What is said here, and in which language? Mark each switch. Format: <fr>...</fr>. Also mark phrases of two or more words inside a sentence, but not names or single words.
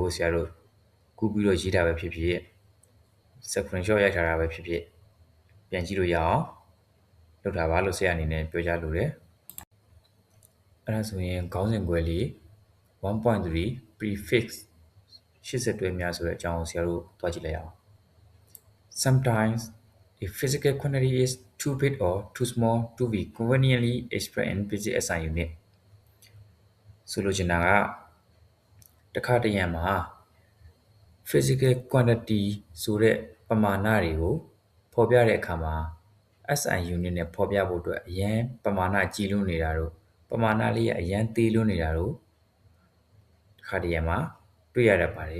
<my>ဆရာတို့ကူးပြီးတော့ရေးတာပဲဖြစ်ဖြစ် screenshot ရိုက်ထားတာပဲဖြစ်ဖြစ်ပြန်ကြည့်လို့ရအောင်လုပ်တာပါလို့ဆရာအနေနဲ့ပြောကြားလိုတယ်အဲ့ဒါဆိုရင်ခေါင်းစဉ်ခွဲလေး 1.3 prefix 80တွဲများဆိုတဲ့အကြောင်းကိုဆရာတို့သွားကြည့်လိုက်အောင်</my> <en>Sometimes a physical quantity is too big or too small to be conveniently expressed in basic SI unit</en> <my>ဆိုလိုချင်တာကတခါတရံမှာ</my> <en>physical quantity</en> <my>ဆိုတဲ့ပမာဏတွေကိုဖော်ပြတဲ့အခါမှာ</my> <en>SI unit</en> <my>နဲ့ဖော်ပြဖို့အတွက်အရင်ပမာဏကြီးလွန်းနေတာတို့ပမာဏလေးကအရင်သေးလွန်းနေတာတို့တခါတရံမှာတွေ့ရတတ်ပါတယ်</my>